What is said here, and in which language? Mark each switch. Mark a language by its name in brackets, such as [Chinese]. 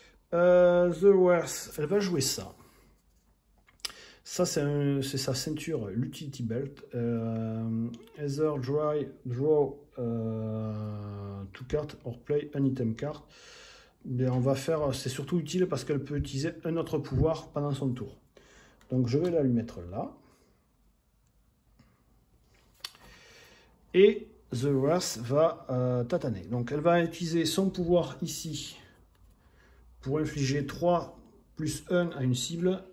[French] The Worth, elle va jouer ça. Ça, c'est sa ceinture, l'Utility Belt. [English] Either draw 2 cards or play an item card. [French] Mais on va faire, c'est surtout utile parce qu'elle peut utiliser un autre pouvoir pendant son tour. Donc je vais la lui mettre là. Et The Worth va tataner. Donc elle va utiliser son pouvoir ici pour infliger 3 plus 1 à une cible.